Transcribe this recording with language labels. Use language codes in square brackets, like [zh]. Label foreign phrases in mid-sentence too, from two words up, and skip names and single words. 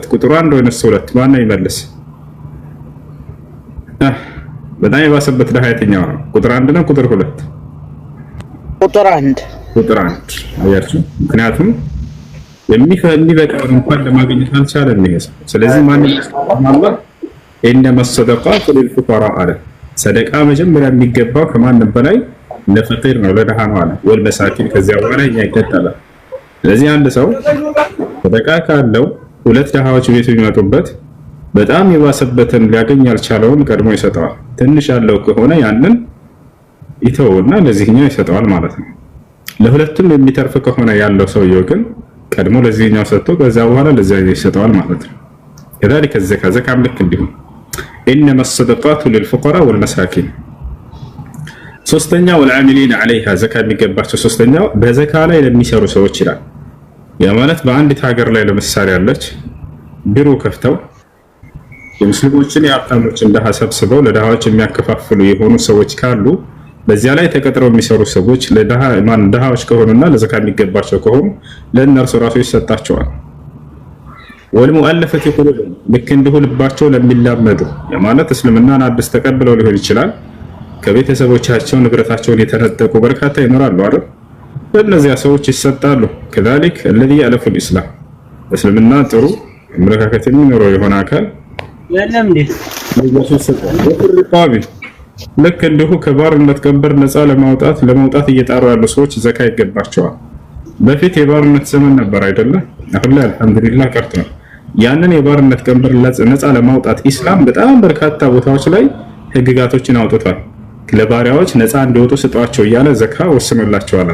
[am] ቁጥሩ 1 ወይስ 2? ማን ነው ይመልስ? በጣም የባሰበት ድሃ የትኛው ነው? ቁጥር 1 ነው ቁጥር 2? ቁጥር 1። ቁጥር 1 አያችሁ። ምክንያቱም የሚበቃውን እንኳን ለማግኘት አልቻለም ይሄ ሰው። ስለዚህ ማን አላህ [ar] إنما الصدقات للفقراء [am] አለ። ሰደቃ መጀመሪያ የሚገባው ከማንም በላይ ለፈቂር ነው፣ ለድሃ ነው አለ። ወልመሳኪን ከዚያ በኋላ ይቀጥላል። ስለዚህ አንድ ሰው ሰደቃ ካለው ሁለት ድሃዎች ቤቱ የሚመጡበት በጣም የባሰበትን ሊያገኝ ያልቻለውን ቀድሞ ይሰጠዋል። ትንሽ ያለው ከሆነ ያንን ይተውና ለዚህኛው ይሰጠዋል ማለት ነው። ለሁለቱም የሚተርፍ ከሆነ ያለው ሰውየው ግን ቀድሞ ለዚህኛው ሰጥቶ ከዛ በኋላ ለዚያኛው ይሰጠዋል ማለት ነው። [ar] كذلك الزكاة زكاة ملك الدهون. إنما الصدقات للفقراء والمساكين. [am] ሶስተኛው [ar] والعاملين عليها زكاة [am] የሚገባቸው ሶስተኛው በዘካ ላይ ለሚሰሩ ሰዎች ይላል። ያ ማለት በአንዲት ሀገር ላይ ለምሳሌ ያለች ቢሮ ከፍተው የሙስሊሞችን የሀብታሞችን ድሃ ሰብስበው ለድሃዎች የሚያከፋፍሉ የሆኑ ሰዎች ካሉ በዚያ ላይ ተቀጥረው የሚሰሩ ሰዎች ድሃዎች ከሆኑና ለዘካ የሚገባቸው ከሆኑ ለእነርሱ ራሱ ይሰጣቸዋል። [ar] والمؤلفة قلوبهم [am] ልክ እንዲሁ ልባቸው ለሚላመዱ ማለት እስልምናን አዲስ ተቀብለው ሊሆን ይችላል። ከቤተሰቦቻቸው ንብረታቸውን የተነጠቁ በርካታ ይኖራሉ አይደል? ለእነዚያ ሰዎች ይሰጣሉ። [ar] كذلك الذي يألف الإسلام [am] እስልምና ጥሩ አመለካከት የሚኖረው የሆነ አካል የለም እንዴ ወፍርቃቢ ልክ እንዲሁ ከባርነት ቀንበር ነፃ ለማውጣት እየጣሩ ያሉ ሰዎች ዘካ ይገባቸዋል። በፊት የባርነት ዘመን ነበር አይደለም? አሁን ላይ አልሐምዱሊላህ ቀርቷል። ያንን የባርነት ቀንበር ነፃ ለማውጣት ኢስላም በጣም በርካታ ቦታዎች ላይ ህግጋቶችን አውጥቷል። ለባሪያዎች ነፃ እንዲወጡ ስጧቸው እያለ ዘካ ወስኖላቸዋል